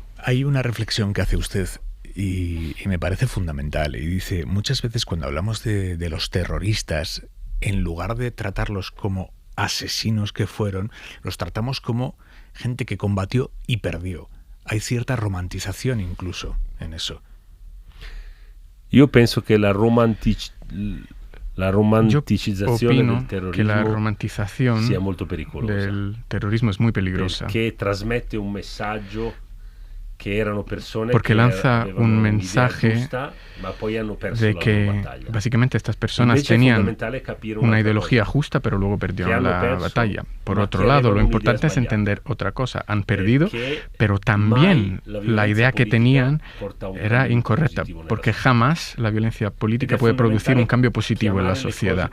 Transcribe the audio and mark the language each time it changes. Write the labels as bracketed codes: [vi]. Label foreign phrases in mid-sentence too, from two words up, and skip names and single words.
[es] Hay una reflexión que hace usted y me parece fundamental, y dice, muchas veces cuando hablamos de los terroristas, en lugar de tratarlos como asesinos que fueron, los tratamos como gente que combatió y perdió. Hay cierta romantización incluso en eso. Yo pienso que la romantización del terrorismo, que la romantización [it] sia molto pericolosa, [es] del terrorismo es muy peligrosa. [it] Perché trasmette un messaggio [es] porque lanza un mensaje de que básicamente estas personas tenían una ideología justa, pero luego perdieron la batalla. Por otro lado, lo importante es entender otra cosa. Han perdido, pero también la idea que tenían era incorrecta, porque jamás la violencia política puede producir un cambio positivo en la sociedad.